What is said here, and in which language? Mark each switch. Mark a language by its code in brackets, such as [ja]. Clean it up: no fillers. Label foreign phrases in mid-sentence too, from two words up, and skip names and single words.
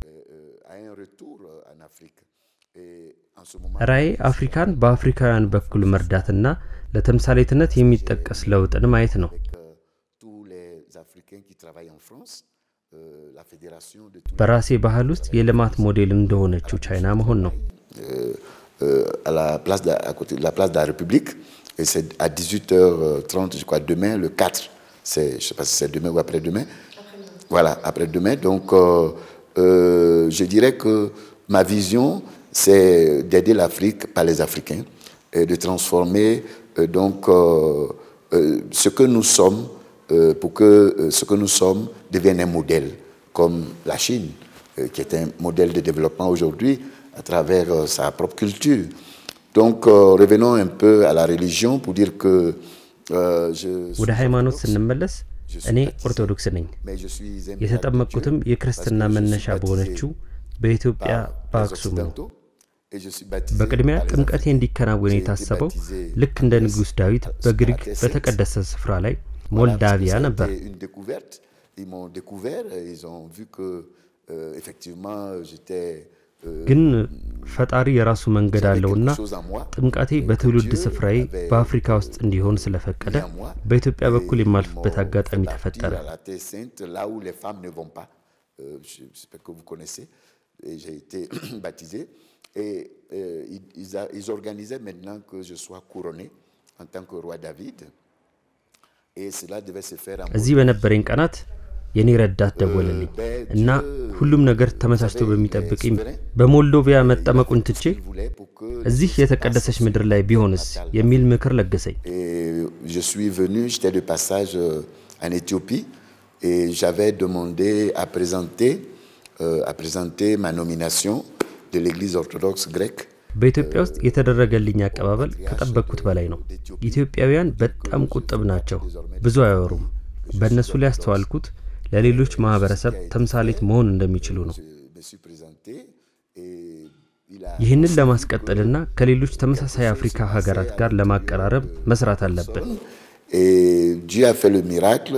[am] ራዕይ አፍሪካን በአፍሪካውያን በኩል መርዳትና ለተምሳሌትነት የሚጠቀስ ለውጥን ማየት ነው። በራሴ ባህል ውስጥ የልማት ሞዴል እንደሆነችው ቻይና መሆን ነው። [fr] à la place de la République et c'est à 18h30 je crois demain le 4 c'est je sais pas si c'est demain ou après-demain. Voilà, après-demain donc je dirais que ma vision c'est d'aider l'Afrique par les Africains et de transformer donc ce que nous sommes pour que ce que nous sommes devienne un modèle comme la Chine qui est un modèle de développement aujourd'hui à travers sa propre culture. Donc revenons un peu à la religion pour dire que [am] ወደ ሃይማኖት ስንመለስ እኔ ኦርቶዶክስ ነኝ። የተጠመቅኩትም የክርስትና መነሻ በሆነችው በኢትዮጵያ በአክሱም ነው። በቅድሚያ ጥምቀቴ እንዲከናወን የታሰበው ልክ እንደ ንጉስ ዳዊት በግሪክ በተቀደሰ ስፍራ ላይ ሞልዳቪያ ነበር። [fr] Ils m'ont découvert, ils ont vu que effectivement j'étais [am] ግን ፈጣሪ የራሱ መንገድ አለውና ጥምቀቴ በትውልድ ስፍራዬ በአፍሪካ ውስጥ እንዲሆን ስለፈቀደ በኢትዮጵያ በኩል የማልፍበት አጋጣሚ ተፈጠረ። [fr] là où les femmes ne vont pas, j'espère que vous connaissez, et j'ai été baptisé et ils organisaient maintenant que je sois couronné en tant que roi David et cela devait se faire [am] እዚህ በነበረኝ ቀናት የኔ ረዳት ደወለልኝ እና ሁሉም ነገር ተመሳስቶ በሚጠብቅኝ በሞልዶቪያ መጠመቁን ትቼ እዚህ የተቀደሰች ምድር ላይ ቢሆንስ የሚል ምክር ለገሰኝ። [fr] Je suis venu, j'étais de passage en Éthiopie et j'avais demandé à présenter ma nomination de l'église orthodoxe grecque. [am] በኢትዮጵያ ውስጥ የተደረገልኝ አቀባበል ከጠበቅኩት በላይ ነው። ኢትዮጵያውያን በጣም ቁጥብ ናቸው፣ ብዙ አያወሩም። በእነሱ ላይ አስተዋልኩት ለሌሎች ማህበረሰብ ተምሳሌት መሆን እንደሚችሉ ነው። ይህንን ለማስቀጠልና ከሌሎች ተመሳሳይ አፍሪካ ሀገራት ጋር ለማቀራረብ መስራት አለብን። [fr] Dieu a fait le miracle.